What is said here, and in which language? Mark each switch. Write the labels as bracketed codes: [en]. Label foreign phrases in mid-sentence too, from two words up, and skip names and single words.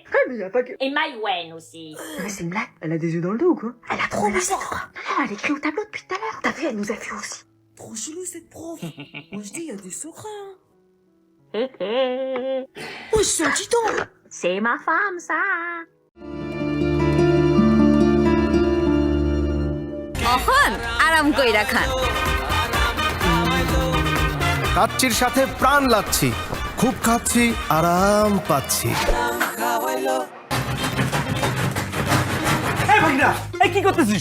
[fr] Mais y a pas que... Et Maïwen aussi. Mais c'est une blague. Elle a des yeux dans le dos ou quoi? Elle a trop laissé croire. Non, elle écrit au tableau depuis tout à l'heure. T'as vu, elle nous a fait aussi. Trop chelou cette prof. Moi je dis, il y a des secrets. Hé hé. Oh, c'est un titan. C'est ma femme, ça. [bn] আরাম কইরা খান কাচ্চির সাথে প্রাণ লাগছি, খুব খাচ্ছি, আরাম পাচ্ছি। কি করতেছিস?